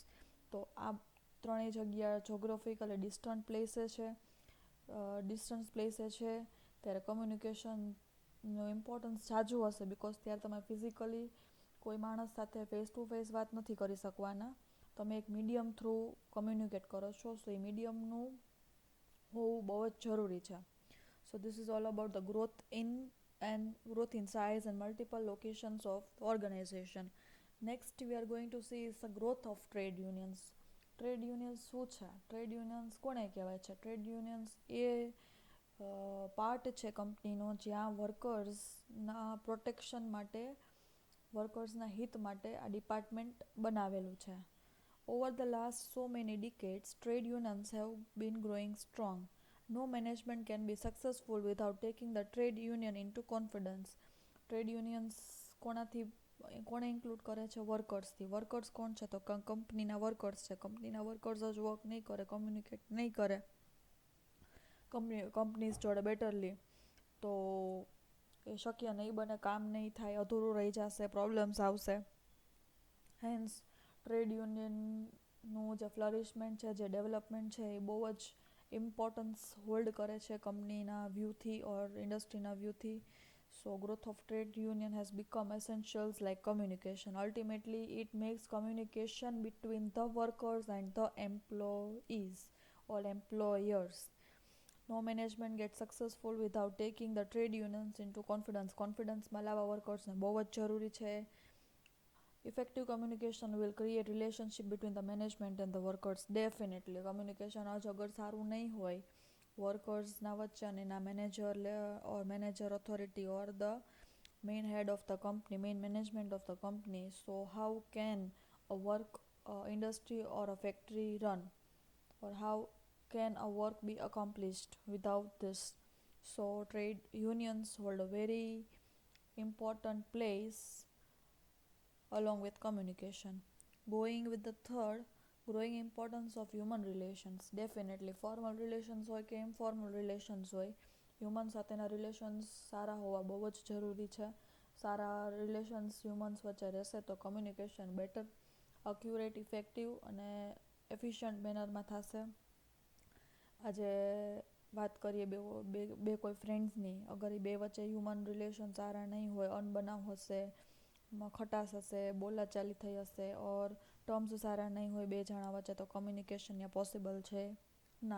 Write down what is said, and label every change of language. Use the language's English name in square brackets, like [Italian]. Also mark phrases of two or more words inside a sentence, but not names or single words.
[Gujarati] તો આ ત્રણેય જગ્યા [English] geographically distant placeે [Gujarati] છે, ત્યારે [English] communicationનું importance [Gujarati] જાજુ હશે, બિકોઝ ત્યારે તમે ફિઝિકલી કોઈ માણસ સાથે [English] face to face [Gujarati] વાત નથી કરી શકવાના, તમે એક [English] medium through communicate [Gujarati] કરો છો. સો એ મીડિયમનું હોવું બહુ જ જરૂરી છે. [English] so this is all about the growth in size and multiple locations of organization. Next we are going to see is the growth of trade unions. trade unions [Gujarati] શું છે? [English] trade unions [Gujarati] કોને કહેવાય છે? [English] trade unions [Gujarati] એ પાર્ટ છે કંપનીનો જ્યાં [English] workersના protection [Gujarati] માટે, વર્કર્સના હિત માટે આ ડિપાર્ટમેન્ટ બનાવેલું છે. [English] Over the last so many decades, trade unions have been growing strong. No management can be successful without taking the trade union into confidence. trade unions [Gujarati] કોણે ઇન્ક્લુડ કરે છે? વર્કર્સથી. વર્કર્સ કોણ છે? તો કંપનીના વર્કર્સ છે. કંપનીના વર્કર્સ જ વર્ક નહીં કરે, કમ્યુનિકેટ નહીં કરે કંપનીઝ જોડે બેટરલી, તો એ શક્ય નહીં બને, કામ નહીં થાય, અધૂરું રહી જશે, પ્રોબ્લેમ્સ આવશે. [English] hence trade unionનું [Gujarati] જે ફ્લરિશમેન્ટ છે, જે ડેવલપમેન્ટ છે, એ બહુ જ [English] importance hold [Gujarati] કરે છે [English] companyના viewથી or industryના viewથી. So growth of trade union has become essentials like communication. Ultimately, it makes communication between the workers and the employees or employers. No management gets successful without taking the trade unions into confidence. [Gujarati] Confidence-માં લાવવા વર્કર્સને બહુ જ જરૂરી છે. [English] Effective communication will create relationship between the management and the workers. Definitely. Communication [Gujarati] જ અગર સારું નહીં હોય વર્કર્સના વચ્ચે અને એના [English] મેનેજર authority or the main head of the company, main management of the company, so how can industry or a factory run, or how can a work be accomplished without this. So trade unions hold a very important place along with communication. Going with the third, growing importance of human relations. [Gujarati] Definitely [English] formal relations [Gujarati] હોય કે [English] informal relations [Gujarati] હોય, હ્યુમન સાથેના રિલેશન્સ સારા હોવા બહુ જ જરૂરી છે. સારા [English] relations humans [Gujarati] વચ્ચે રહેશે તો [English] communication better, accurate, effective [Gujarati] અને [English] efficient mannerમાં [Gujarati] થશે. આજે વાત કરીએ બે કોઈ ફ્રેન્ડ્સની, અગર એ બે વચ્ચે [English] human relation [Gujarati] સારા નહીં હોય, અનબનાવ હશે, ખટાશ હશે, બોલાચાલી થઈ હશે, [English] or terms [Gujarati] સારા નહીં હોય બે જણા વચ્ચે, તો કમ્યુનિકેશન ત્યાં પોસિબલ છે ના.